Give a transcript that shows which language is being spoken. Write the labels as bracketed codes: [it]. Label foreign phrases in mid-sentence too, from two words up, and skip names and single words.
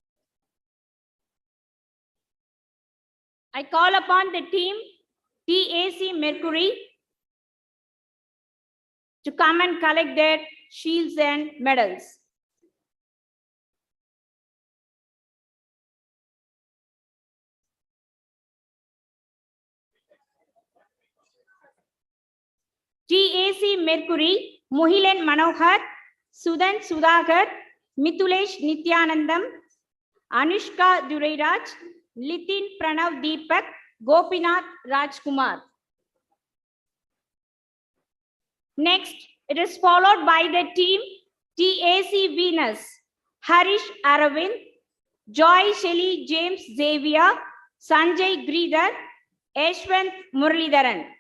[en] I call upon the team TAC Mercury to come and collect their shields and medals. TAC Mercury, Muhilan Manohar, Sudan Sudhagar, Mithulesh Nityanandam, Anushka Durairaj, Litin Pranav Deepak, Gopinath Rajkumar. Next, it is followed by the team TAC Venus, Harish Aravind, Joy Shelley James Xavier, Sanjay Gridhar, Yashwant Muralidharan.